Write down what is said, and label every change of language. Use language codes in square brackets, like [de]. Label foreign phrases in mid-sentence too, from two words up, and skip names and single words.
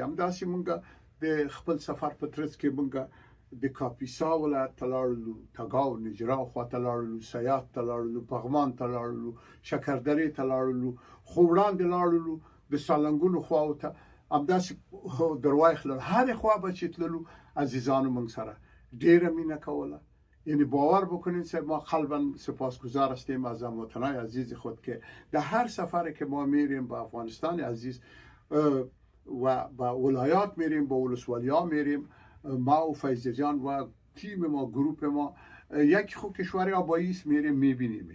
[ps] همداسې موږ د خپل سفر په ترڅ کې موږ د کاپیسا ولایت ته لاړلو، تګاو نجرا خواته لاړلو، سیات ته لاړلو، پغمان ته لاړلو، شکردرې ته لاړلو، خو وړاندې لاړلو د سالنګونو خواو ته، همداسې دروایخ لاړلو. هرې خوا به چې تللو عزیزانو موږ سره ډېره مینه کوله. [fa] یعنی باور بکنید که ما قلبا سپاسگزار هستیم از هموطنان عزیز خود که در هر سفری که ما میریم به افغانستان عزیز و به ولایات میریم، به ولسوالی‌ها میریم، ما و فیض جان و تیم ما، گروپ ما، یک خود کشور آبایی است، میریم میبینیمش.